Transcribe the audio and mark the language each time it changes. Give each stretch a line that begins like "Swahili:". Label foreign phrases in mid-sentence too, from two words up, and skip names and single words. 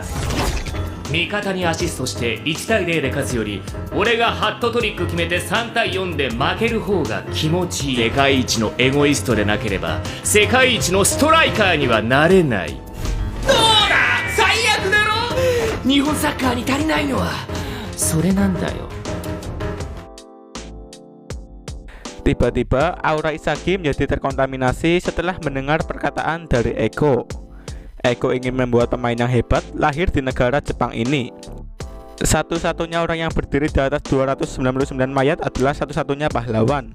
Japanese: 味方にアシストして1対0で勝つより、俺がハットトリック決めて3対4で負ける方が気持ちいい。世界一のエゴイストでなければ世界一のストライカーにはなれない。どうだ、最悪だろ。日本サッカーに足りないのはそれなんだよ。
Indonesian: Tiba-tiba aura Isagi menjadi terkontaminasi setelah mendengar perkataan dari Ego. Eko ingin membuat pemain yang hebat lahir di negara Jepang ini. Satu-satunya orang yang berdiri di atas 299 mayat adalah satu-satunya pahlawan.